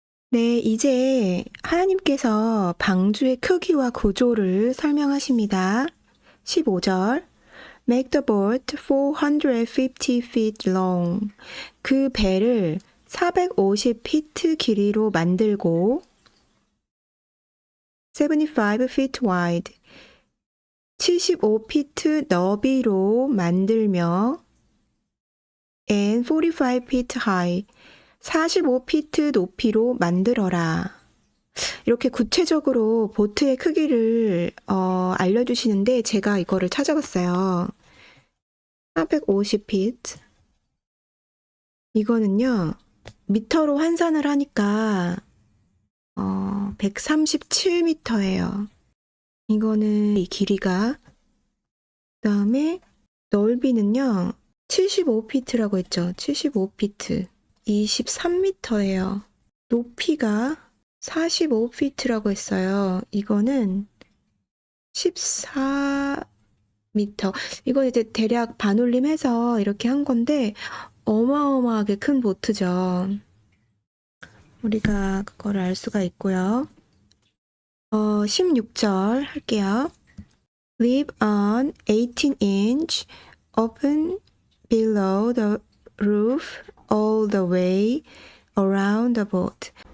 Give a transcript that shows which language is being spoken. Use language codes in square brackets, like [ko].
[ko] 네, 이제 하나님께서 방주의 크기와 구조를 설명하십니다. [en] 15절. Make the boat 450 feet long. [ko] 그 배를 450피트 길이로 만들고 [en] 75 feet wide. [ko] 75피트 너비로 만들며 [en] and 45 feet high. [ko] 45피트 높이로 만들어라. 이렇게 구체적으로 보트의 크기를 알려주시는데 제가 이거를 찾아봤어요. 450피트. 이거는요. 미터로 환산을 하니까 137미터예요. 이거는 이 길이가. 그다음에 넓이는요. 75피트라고 했죠. 75피트. 23미터예요. 높이가 45피트라고 했어요. 이거는 14미터. 이거 이제 대략 반올림해서 이렇게 한 건데 어마어마하게 큰 보트죠. 우리가 그거를 알 수가 있고요. 16절 할게요. [en] Leave an 18-inch open below the roof all the way around the boat.